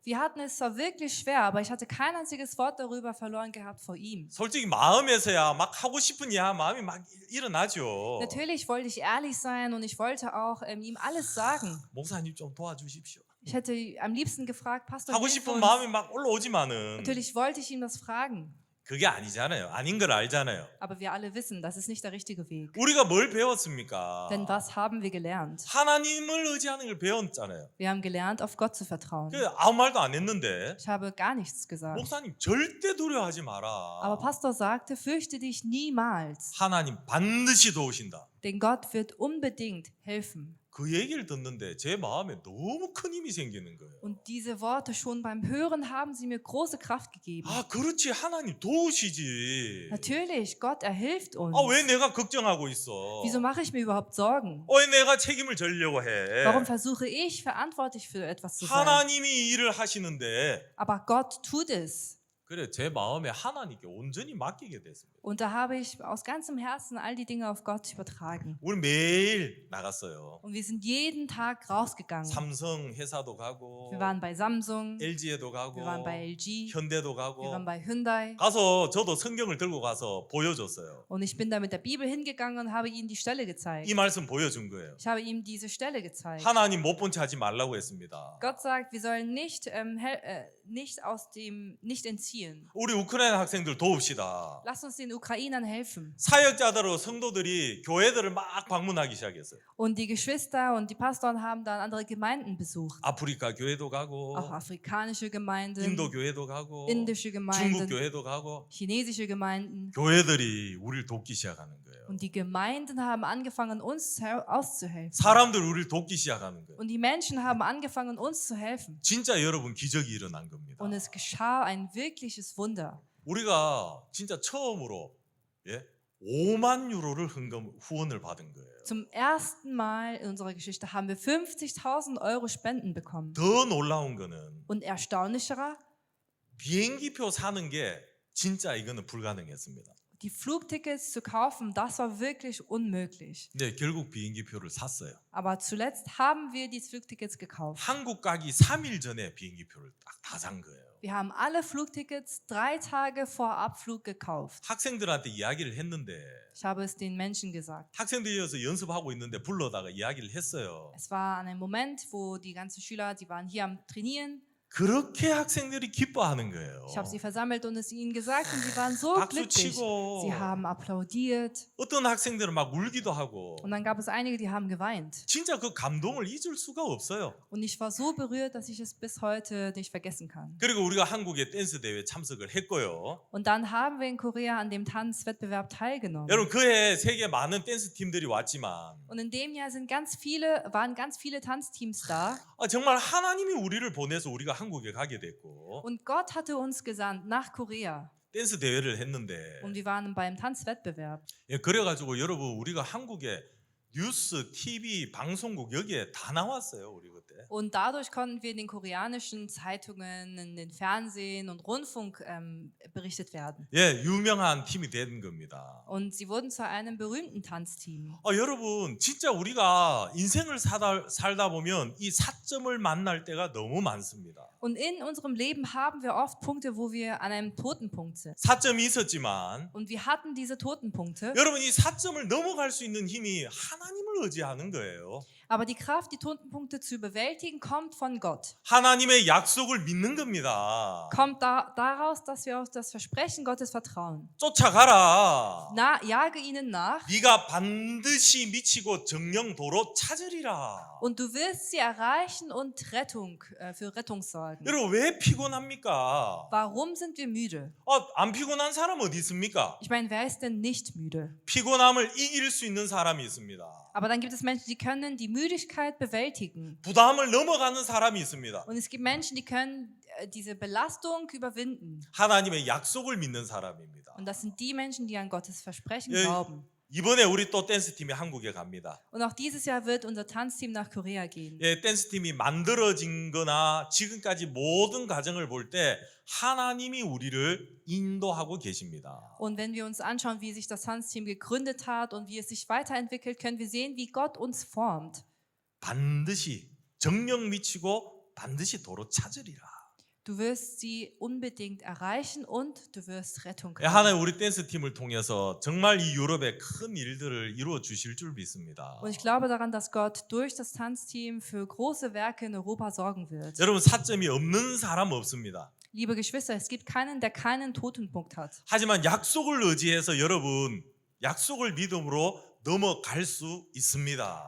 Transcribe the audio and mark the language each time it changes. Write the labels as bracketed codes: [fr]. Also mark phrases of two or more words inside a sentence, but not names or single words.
[de] Wir hatten es zwar wirklich schwer, aber ich hatte kein einziges Wort darüber verloren gehabt vor ihm. [ko] 솔직히 마음에서야 막 하고 싶은 마음이 막 일어나죠. [de] Natürlich wollte ich ehrlich sein und ich wollte auch ihm alles sagen. [ko] 목사님 좀 도와주십시오. [de] Ich hätte am liebsten gefragt, Pastor, [ko] 하고 [de] hilf [ko] 싶은 [de] uns. [ko] 마음이 막 올라오지만은 [de] Natürlich wollte ich ihm das fragen, [ko] 그게 아니잖아요. 아닌 걸 알잖아요. [de] aber wir alle wissen, das ist nicht der richtige Weg. [ko] 우리가 뭘 배웠습니까? [de] Denn was haben wir gelernt? [ko] 하나님을 의지하는 걸 배웠잖아요. [de] Wir haben gelernt, auf Gott zu vertrauen. [ko] 아무 말도 안 했는데 [de] Ich habe gar nichts gesagt. [ko] 목사님 절대 두려워하지 [de] Aber [ko] 마라. [de] Pastor sagte, fürchte dich niemals, [ko] 하나님 반드시 도우신다. [de] denn Gott wird unbedingt helfen. [ko] 그 얘기를 듣는데 제 마음에 너무 큰 힘이 생기는 거예요. [de] Und diese Worte schon beim Hören haben sie mir große Kraft gegeben. [ko] 그렇지 하나님 도우시지. [de] Natürlich, Gott, er hilft uns. [ko] 왜 내가 걱정하고 있어? [de] Wieso mache ich mir überhaupt Sorgen? [ko] 왜 내가 책임을 져려고 해? [de] Warum versuche ich, verantwortlich für etwas zu sein? [ko] 하나님이 일을 하시는데 [de] Aber Gott tut es. [ko] 그래 제 마음에 하나님께 온전히 맡기게 됐습니다. [de] Und da habe ich aus ganzem Herzen all die Dinge auf Gott übertragen. [ko] 우리 매일 나갔어요. [de] Und wir sind jeden Tag rausgegangen. [ko] 삼성 회사도 가고 [de] Wir waren bei Samsung, [ko] LG에도 가고 [de] wir waren bei LG, [ko] 현대도 [de] wir [ko] 가고 [de] waren bei Hyundai. [ko] 가서 저도 성경을 들고 가서 보여줬어요. [de] Und ich bin da mit der Bibel hingegangen und habe ihm die Stelle gezeigt. [ko] 이 말씀 보여준 거예요. [de] Ich habe ihm diese Stelle gezeigt. [ko] 하나님 못 본 채 하지 말라고 했습니다. [de] Gott sagt, wir sollen nicht entziehen. [ko] 우리 우크라이나 학생들 도웁시다. [de] Lasst uns den Ukrainern helfen. [ko] 사역자들로 성도들이 교회들을 막 방문하기 시작했어요. [de] Und die Geschwister und die Pastoren haben dann andere Gemeinden besucht. [ko] 아프리카 교회도 가고 [de] Auch afrikanische Gemeinden, [ko] 인도 교회도 가고 [de] indische [ko] 중국 [de] Gemeinden, [ko] 교회도 가고 [de] chinesische Gemeinden. [ko] 교회들이 우리를 돕기 시작하는 거예요. [de] Und die Gemeinden haben angefangen, uns auszuhelfen. [ko] 사람들 우리를 돕기 시작하는 거예요. [de] Und die Menschen haben angefangen, uns zu helfen. [ko] 진짜 여러분 기적이 일어난 겁니다. [de] Und es geschah ein wirkliches Wunder. [ko] 우리가 진짜 처음으로 5만 유로를 후원을 받은 거예요. [de] Zum ersten Mal in unserer Geschichte haben wir 50.000 Euro Spenden bekommen. [ko] 더 놀라운 거는 [de] Und erstaunlicherer, [ko] 비행기표 사는 게 진짜 이거는 불가능했습니다. [de] die Flugtickets zu kaufen, das war wirklich unmöglich. [ko] 네, 결국 비행기표를 샀어요. [de] Aber zuletzt haben wir die Flugtickets gekauft. [ko] 한국 가기 3일 전에 비행기표를 딱 다 산 거예요. [de] Wir haben alle Flugtickets 3 Tage vor Abflug gekauft. [ko] 학생들한테 이야기를 했는데 [de] Ich habe es den Menschen gesagt. [ko] 학생들이어서 연습하고 있는데 불러다가 이야기를 했어요. [de] Es war an einem Moment, wo die ganzen Schüler, die waren hier am Trainieren. [ko] 그렇게 학생들이 기뻐하는 거예요. [de] Ich habe sie versammelt und es ihnen gesagt und sie waren so [ko] 박수 [de] glücklich. [ko] 치고 [de] Sie haben applaudiert [ko] 어떤 학생들은 막 울기도 하고 [de] und dann gab es einige, die haben geweint. [ko] 진짜 그 감동을 잊을 수가 없어요. [de] Und ich war so berührt, dass ich es bis heute nicht vergessen kann. [ko] 그리고 우리가 한국의 댄스 대회에 참석을 했고요. [de] Und dann haben wir in Korea an dem Tanzwettbewerb teilgenommen. [ko] 여러분 그해 세계 많은 댄스 팀들이 왔지만 [de] Und in dem Jahr waren ganz viele Tanzteams da. [ko] 정말 하나님이 우리를 보내서 우리가 한국에 가게 됐고 [de] Und Gott hatte uns gesandt nach Korea. [ko] 댄스 대회를 했는데 [de] Und wir waren beim Tanzwettbewerb. [ko] 그래가지고 여러분 우리가 한국에 뉴스, TV, 방송국 여기에 다 나왔어요 우리 그때. [de] Und dadurch konnten wir in den koreanischen Zeitungen, in den Fernsehen und Rundfunk berichtet werden. [ko] 유명한 팀이 된 겁니다. [de] Und sie wurden zu einem berühmten Tanzteam. [ko] 여러분 진짜 우리가 인생을 살다 보면 이 사점을 만날 때가 너무 많습니다. [de] Und in unserem Leben haben wir oft Punkte, wo wir an einem Totenpunkt sind. [ko] 사점이 있었지만 [de] Und wir hatten diese Totenpunkte. [ko] 여러분 이 사점을 넘어갈 수 있는 힘이 하나님을 의지하는 거예요. [de] Aber die Kraft, die Totenpunkte zu bewältigen, kommt von Gott. [ko] 하나님의 약속을 믿는 겁니다. [de] Kommt daraus, dass wir auf das Versprechen Gottes vertrauen. [ko] 쫓아가라. [de] Jage ihnen nach [ko] 네가 반드시 미치고 정령도로 찾으리라. [de] und du wirst sie erreichen und für Rettung sorgen. [ko] 여러분 왜 피곤합니까? [de] Warum sind wir müde? [ko] 안 피곤한 사람 어디 있습니까? [de] Ich meine, wer ist denn nicht müde? [ko] 피곤함을 이길 수 있는 사람이 있습니다. [de] Aber dann gibt es Menschen, die können die Müdigkeit bewältigen. [ko] 부담을 넘어가는 사람이 있습니다. [de] Und es gibt Menschen, die können diese Belastung überwinden. [ko] 하나님의 약속을 믿는 사람입니다. [de] Und das sind die Menschen, die an Gottes Versprechen [ko] 예, [de] glauben. [ko] 이번에 우리 또 댄스팀이 한국에 갑니다. [de] Und auch dieses Jahr wird unser Tanzteam nach Korea gehen. [ko] 댄스팀이 만들어진 거나 지금까지 모든 과정을 볼 때 하나님이 우리를 인도하고 계십니다. [de] Und wenn wir uns anschauen, wie sich das Tanzteam gegründet hat und wie es sich weiterentwickelt, können wir sehen, wie Gott uns formt. [ko] 반드시 정령 미치고 반드시 도로 찾으리라. [de] Du wirst sie unbedingt erreichen und du wirst Rettung [ko] 하나님 [de] kriegen. [ko] 우리 댄스팀을 통해서 정말 이 유럽에 큰 일들을 이루어 주실 줄 믿습니다. [de] Und ich glaube daran, dass Gott durch das Tanzteam für große Werke in Europa sorgen wird. [ko] 여러분 사점이 없는 사람 없습니다. [de] Liebe Geschwister, es gibt keinen, der keinen Totenpunkt hat. [ko] 하지만 약속을 의지해서 여러분 약속을 믿음으로 넘어갈 수 있습니다.